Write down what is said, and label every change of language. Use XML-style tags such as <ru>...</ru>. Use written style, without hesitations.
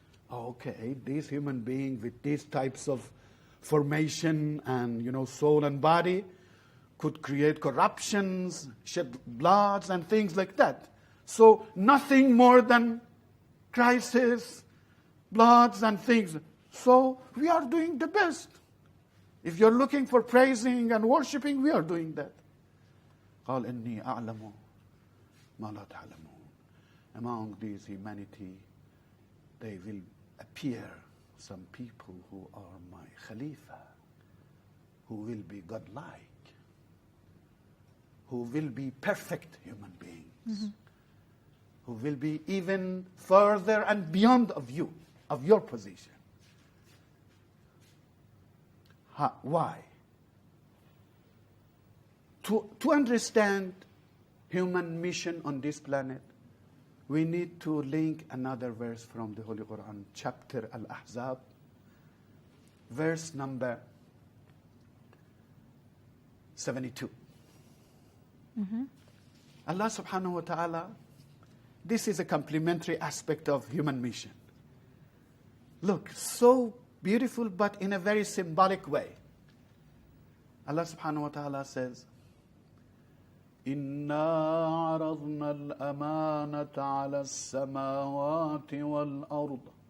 <en>Okay, this human being with these types of formation and, soul and body could create corruptions, shed bloods and things like that. So nothing more than crisis, bloods and things. So we are doing the best. If you're looking for praising and worshiping, we are doing that.</en> <ar>قال إني أعلم ما لا تعلمون.</ar> <en>Among these humanity, they will appear some people who are my Khalifa, who will be godlike, who will be perfect human beings, who will be even further and beyond of you, of your position. Why? To understand human mission on this planet, we need to link another verse from the Holy Quran, chapter Al-Ahzab, verse number 72. Allah subhanahu wa ta'ala, this is a complementary aspect of human mission. Look, so beautiful, but in a very symbolic way. Allah subhanahu wa ta'ala says,</en> <ar>إنا عرضنا الأمانة على السماوات والأرض</ar>